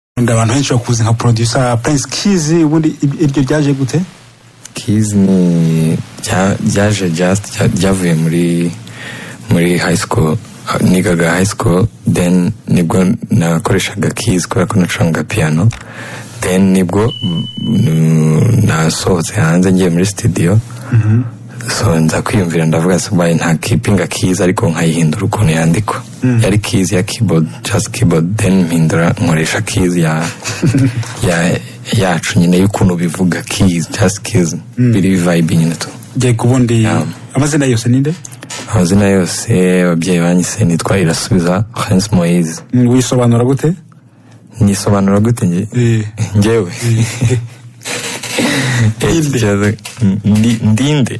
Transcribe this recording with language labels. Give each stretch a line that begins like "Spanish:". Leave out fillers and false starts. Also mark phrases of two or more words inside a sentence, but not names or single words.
Kinyarwanda: Abantu benshi bakuze nka producer Prince Keys, ubundi iryo ryaje gute? Keys ni ryavuye muri
English: high school,
Kinyarwanda: nigaga
English: high school,
Kinyarwanda: then nibwo nakoreshaga keys kubera ko nacuranga piano, then nibwo nasohotse hanze ngiye muri studio. So nza kwiyumvira ndavuga subaye nta keepinga keys ariko nkayihindura ukuntu yandikwa. Yari keys ya keyboard,
English: just keyboard,
Kinyarwanda: then mpindura nkoresha keys yacu nyine y'ukuntu bivuga keys,
English: just keys,
Kinyarwanda: biri vibe nyine tu. Ngiye kubundi amazina yose ninde? Amazina yose ababyeyi banyise nitwa Irasubiza Hans Moise. Wisobanura gute? Nisobanura gute njyewe? Ndinde.